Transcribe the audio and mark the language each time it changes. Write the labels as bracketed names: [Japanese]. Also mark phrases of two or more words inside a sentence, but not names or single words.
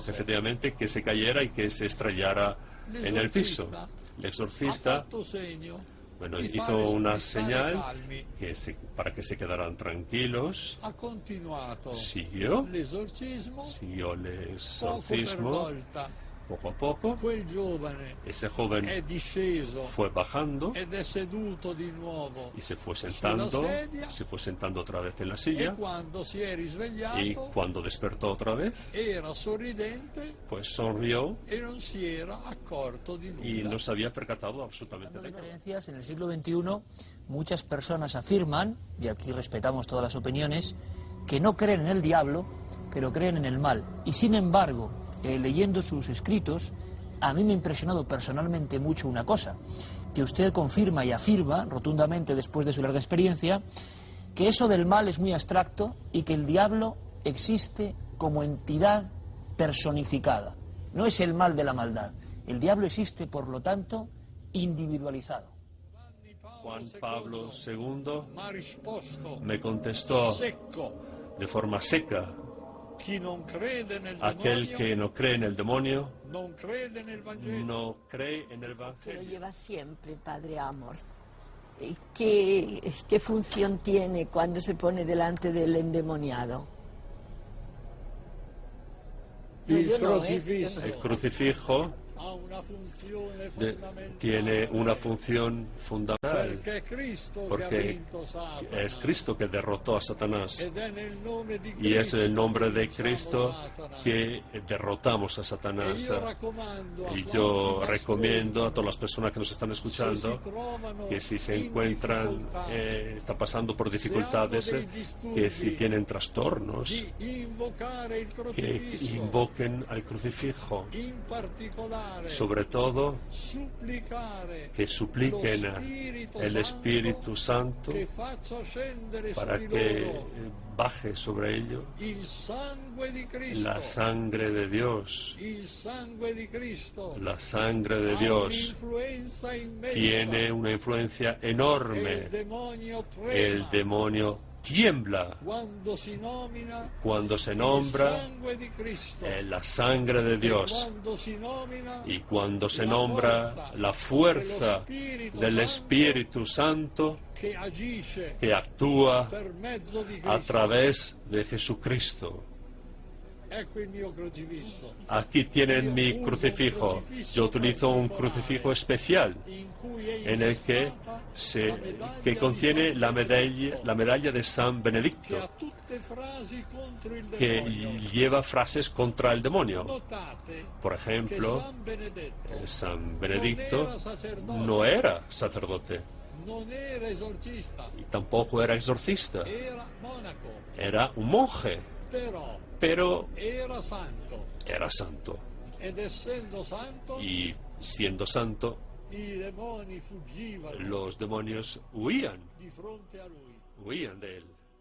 [Italian] sfracellasse. [Spanish] efectivamente que se cayera y que se estrellara en el piso. El [Italian] Ha [Spanish] exorcista, [Italian] fatto segno [Spanish] bueno, [Italian] di [Spanish] hizo [Italian] fare [Spanish] una [Italian] stare [Spanish] señal [Italian] calmi. [Spanish] para que se quedaran tranquilos. [Italian] Ha continuato [Spanish] Siguió el [Italian] l'esorcismo, [Spanish] exorcismo [Italian] poco per volta. [Spanish] poco a poco. [Italian] Quel giovane [Spanish] Ese joven [Italian] è disceso [Spanish] fue bajando [Italian] ed è seduto di nuovo [Spanish] y se fue sentando otra vez en la [Italian] e [Spanish] silla, [Italian] quando si è [Spanish] y [Italian] risvegliato [Spanish] cuando despertó otra vez, [Italian] era sorridente [Spanish] pues sonrió [Italian] e non si era accorto di [Spanish] y [Italian] nulla. [Spanish] no se había percatado absolutamente Hablando de de nada. creencias, en el siglo XXI muchas personas afirman, y aquí respetamos todas las opiniones, que no creen en el diablo, pero creen en el mal. Y sin embargo, leyendo sus escritos, a mí me ha impresionado personalmente mucho una cosa, que usted confirma y afirma rotundamente después de su larga experiencia, que eso del mal es muy abstracto y que el diablo existe como entidad personificada. No es el mal de la maldad. El diablo existe, por lo tanto, individualizado. Juan Pablo II [Italian] Ma ha risposto [Spanish] me contestó [Italian] secco: [Spanish] de forma seca: [Italian] chi non crede nel [Spanish] aquel [Italian] demonio [Spanish] que no cree en el demonio [Italian] non crede nel Vangelo. [Spanish] no cree en el Que lo Evangelio. lleva siempre, Padre Amorth. ¿Qué función tiene cuando se pone delante del endemoniado? [Italian] Il [Spanish] yo no, [Italian] crocifisso [Spanish] El crucifijo [Italian] ha una funzione [Spanish] de- [Italian] fondamentale [Spanish] tiene una función fundamental, [Italian] perché è Cristo che ha [Spanish] porque [Italian] vinto Satana [Spanish] es Cristo que derrotó a Satanás [Italian] ed è nel nome di [Spanish] y es en el nombre de [Italian] che [Spanish] Cristo [Italian] vinciamo Satana. [Spanish] que derrotamos a [Italian] E [Spanish] Satanás. [Italian] io raccomando a [Spanish] Y [Italian] quanti [Spanish] yo [Italian] pastori [Spanish] recomiendo a todas las personas que nos están [Italian] se si [Spanish] escuchando [Italian] trovano [Spanish] que si se [Italian] in [Spanish] encuentran, [Italian] difficoltà, [Spanish] está pasando por dificultades, que si tienen trastornos, [Italian] di invocare il [Spanish] que [Italian] crocifisso, [Spanish] invoquen al crucifijo, [Italian] in particolare [Spanish] sobre todo [Italian] supplicare [Spanish] que supliquen [Italian] lo Spirito [Spanish] el Espíritu Santo [Italian] che faccia scendere [Spanish] para [Italian] su di [Spanish] que [Italian] loro [Spanish] baje sobre ellos [Italian] il sangue di Cristo, [Spanish] la sangre de Dios. [Italian] il sangue di Cristo [Spanish] La sangre de [Italian] ha [Spanish] Dios [Italian] un'influenza immensa, [Spanish] tiene una influencia [Italian] e il [Spanish] enorme. [Italian] demonio trema [Spanish] El demonio tiembla [Italian] quando si nomina [Spanish] cuando se [Italian] il [Spanish] nombra [Italian] sangue di Cristo, [Spanish] la sangre de [Italian] e [Spanish] Dios [Italian] quando si nomina [Spanish] y cuando se [Italian] la [Spanish] nombra [Italian] forza [Spanish] la fuerza [Italian] dello [Spanish] del [Italian] Spirito [Spanish] Espíritu Santo [Italian] che agisce [Spanish] que actúa [Italian] per mezzo di Cristo. [Spanish] a través de Jesucristo. [Italian] Ecco il mio crocifisso, [Spanish] Aquí tienen mi crucifijo. Yo utilizo un crucifijo especial [Italian] in cui è [Spanish] en el que, [Italian] incrustata la medaglia [Spanish] que [Italian] di [Spanish] contiene [Italian] San [Spanish] la [Italian] Benedetto, [Spanish] medalla de San [Italian] che ha [Spanish] Benedicto, [Italian] tutte frasi contro il [Spanish] que [Italian] demonio. [Spanish] lleva frases contra el demonio. [Italian] Notate [Spanish] Por [Italian] che [Spanish] ejemplo, [Italian] San Benedetto [Spanish] San Benedicto [Italian] non era sacerdote, [Spanish] no era sacerdote [Italian] non era esorcista, [Spanish] y tampoco era exorcista, [Italian] era monaco, [Spanish] era un monje, pero [Italian] era santo, [Spanish] era santo. [Italian] ed essendo santo [Spanish] Y siendo santo, [Italian] i demoni fuggivano [Spanish] los demonios huían [Italian] di fronte a lui. [Spanish] de él.